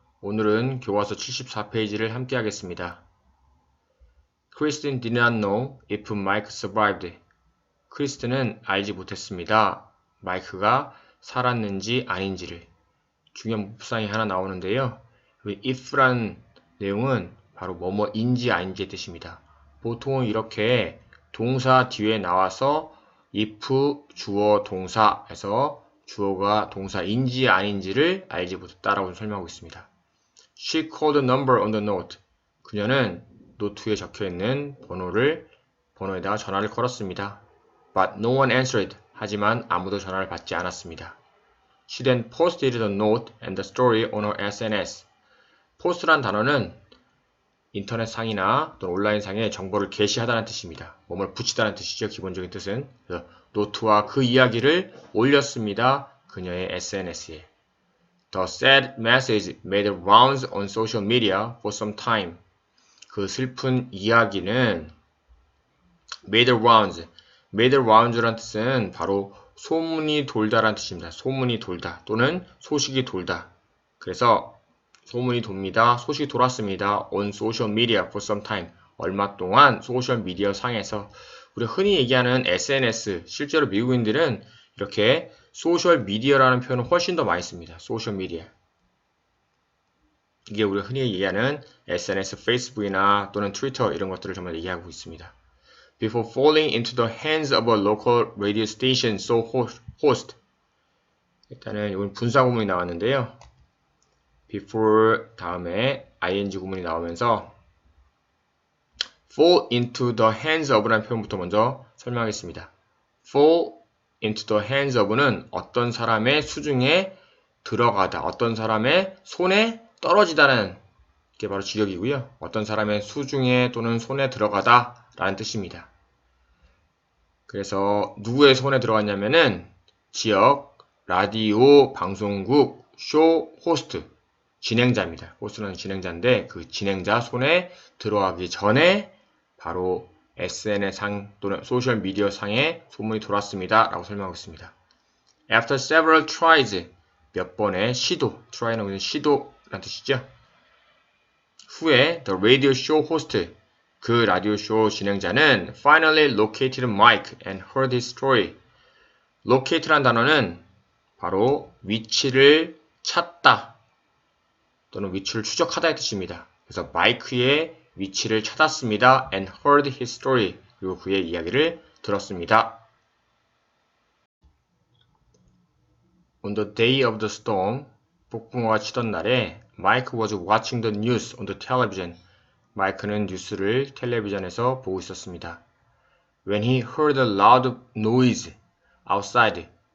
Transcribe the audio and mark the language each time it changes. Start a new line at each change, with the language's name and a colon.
Korean: 오늘은 교과서 74페이지를 함께 하겠습니다.
English: Kristen did not know if Mike survived.
Korean: 크리스틴은 알지 못했습니다. 마이크가 살았는지 아닌지를. 중요한 문법상이 하나 나오는데요. if라는 내용은 바로 뭐뭐인지 아닌지의 뜻입니다. 보통은 이렇게 동사 뒤에 나와서 if 주어 동사에서 주어가 동사인지 아닌지를 알지 못했다라고 설명하고 있습니다.
English: She called the number on the note.
Korean: 그녀는 노트에 적혀있는 번호에다가 전화를 걸었습니다.
English: But no one answered.
Korean: 하지만 아무도 전화를 받지 않았습니다.
English: She then posted the note and the story on her SNS.
Korean: post란 단어는 인터넷 상이나 또는 온라인 상에 정보를 게시하다는 뜻입니다. 몸을 붙이다는 뜻이죠. 기본적인 뜻은. 그래서 노트와 그 이야기를 올렸습니다. 그녀의 SNS에.
English: The sad message made rounds on social media for some time.
Korean: 그 슬픈 이야기는
English: made rounds.
Korean: made rounds란 뜻은 바로 소문이 돌다라는 뜻입니다. 소문이 돌다 또는 소식이 돌다. 그래서 소문이 돕니다. 소식이 돌았습니다.
English: on social media for some time.
Korean: 얼마 동안 소셜 미디어 상에서 우리가 흔히 얘기하는 SNS, 실제로 미국인들은 이렇게 소셜 미디어라는 표현을 훨씬 더 많이 씁니다. 소셜 미디어. 이게 우리가 흔히 얘기하는 SNS, 페이스북이나 또는 트위터 이런 것들을 정말 얘기하고 있습니다.
English: Before falling into the hands of a local radio station, so host.
Korean: 일단은 이건 분사 구문이 나왔는데요. before 다음에 ing 구문이 나오면서
English: fall into the hands of
Korean: 라는 표현부터 먼저 설명하겠습니다.
English: fall into the hands of
Korean: 는 어떤 사람의 수중에 들어가다, 어떤 사람의 손에 떨어지다는 게 바로 직역이고요. 어떤 사람의 수중에 또는 손에 들어가다 라는 뜻입니다. 그래서 누구의 손에 들어갔냐면은 지역, 라디오, 방송국, 쇼, 호스트 진행자입니다. 호스트는 진행자인데 그 진행자 손에 들어가기 전에 바로 SNS상 또는 소셜미디어 상에 소문이 돌았습니다. 라고 설명하고 있습니다.
English: After several tries,
Korean: 몇 번의 시도, try는 시도라는 뜻이죠. 후에
English: the radio show host,
Korean: 그 라디오 쇼 진행자는
English: finally located Mike and heard his story.
Korean: locate란 단어는 바로 위치를 찾다 또는 위치를 추적하다의 뜻입니다. 그래서 마이크의 위치를 찾았습니다.
English: and heard his story.
Korean: 그리고 그의 이야기를 들었습니다.
English: On the day of the storm,
Korean: 폭풍우가 치던 날에
English: Mike was watching the news on the television.
Korean: 마이크는 뉴스를 텔레비전에서 보고 있었습니다.
English: When he heard a loud noise outside.